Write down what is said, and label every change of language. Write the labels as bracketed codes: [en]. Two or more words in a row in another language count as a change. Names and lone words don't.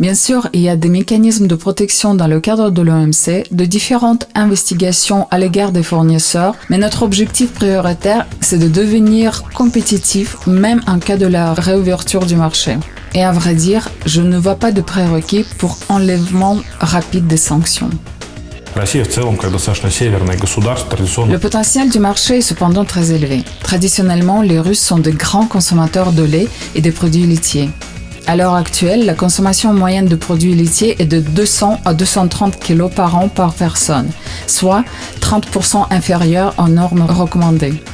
[fr] Bien sûr, il y a des mécanismes de protection dans le cadre de l'OMC, de différentes investigations à l'égard des fournisseurs, mais notre objectif prioritaire, c'est de devenir compétitif même en cas de la réouverture du marché. Et à vrai dire, je ne vois pas de prérequis pour enlèvement rapide des sanctions. [ru] Россия в целом, как достаточно северное государство, традиционно... [fr] Le potentiel du marché est cependant très élevé. Traditionnellement, les Russes sont de grands consommateurs de lait et des produits laitiers. À l'heure actuelle, la consommation moyenne de produits laitiers est de 200 à 230 kg par an par personne, soit 30% inférieure aux normes recommandées.